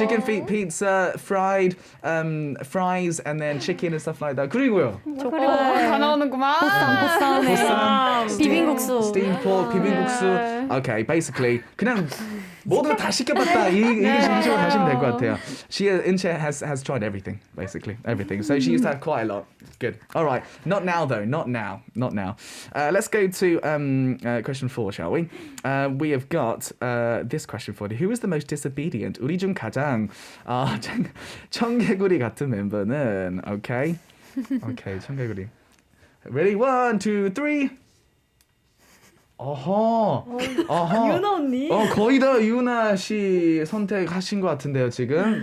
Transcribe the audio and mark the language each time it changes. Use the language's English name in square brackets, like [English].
[English] chicken feet pizza, fried fries, and then chicken and stuff like that. [Korean] 그리고요. 다 나오는구만. 보쌈, 비빔국수. [English] steamed pork, 비빔국수. Okay, basically [Korean] 그냥 모두 다 시켜봤다. 이게 식으로 하시면 될 것 같아요. [English] Inche has tried everything, basically everything. So she used to have quite a lot. Good. All right. Not now though. Not now. Let's go to question 4, shall we? We have got this question for you. Who is the most disobedient? [Korean] 우리 중 가장 청개구리 같은 멤버는 okay. [English] 청개구리. Ready? 1, 2, 3. [Korean] 유나 언니. 거의 다 유나 씨 선택하신 것 같은데요, 지금.